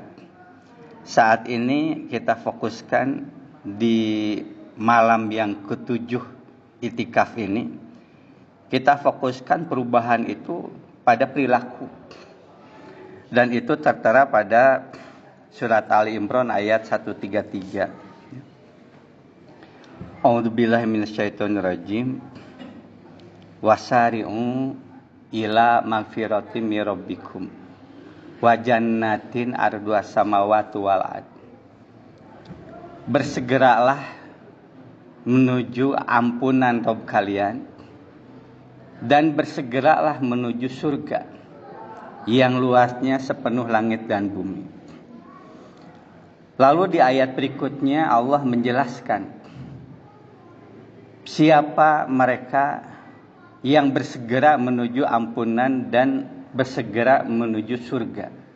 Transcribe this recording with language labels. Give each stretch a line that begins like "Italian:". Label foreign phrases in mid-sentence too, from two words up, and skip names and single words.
Indonesian: Saat ini kita fokuskan di malam yang ketujuh itikaf ini, kita fokuskan perubahan itu pada perilaku. Dan itu tertera pada surat Ali Imran ayat 133.
Arabic: أعوذ بالله من الشيطان الرجيم. وسارعوا إلى مغفرة من ربكم وجنة عرضها السماوات والأرض.
Indonesian: Bersegeralah menuju ampunan Rabb kalian dan bersegeralah menuju surga yang luasnya sepenuh langit dan bumi. Lalu di ayat berikutnya Allah menjelaskan siapa mereka yang bersegera menuju ampunan dan bersegera menuju surga.